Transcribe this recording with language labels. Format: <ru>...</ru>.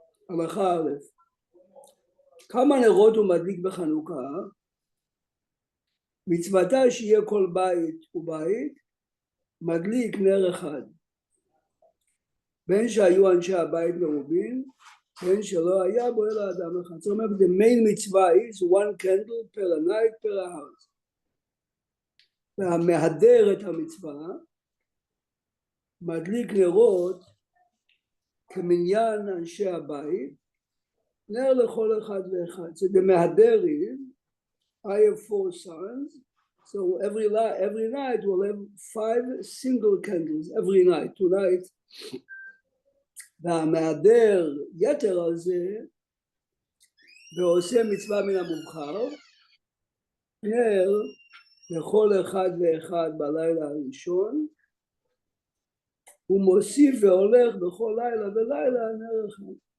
<he>הלכה א', כמה נרות הוא מדליק בחנוכה? מצוותה שיהיה כל בית ובית, מדליק נר אחד. בין שהיו אנשי הבית מרובים, בין שלא היה בו אלא אדם אחד. זאת אומרת,</he> <en>the main mitzvah is one candle per a night per a house.</en> <he>והמהדר את המצווה, מדליק נרות, כמניין אנשי הבית, נר לכל אחד ואחד.</he> <en>So the מהדר is, I have 4 sons, so every night we'll have 5 single candles, every night, tonight.</en> <he>והמהדר יתר על זה, ועושה מצווה מן המובחר, נר לכל אחד ואחד בלילה הראשון, הוא מוסיף והולך בכל לילה ולילה נר אחד.</he>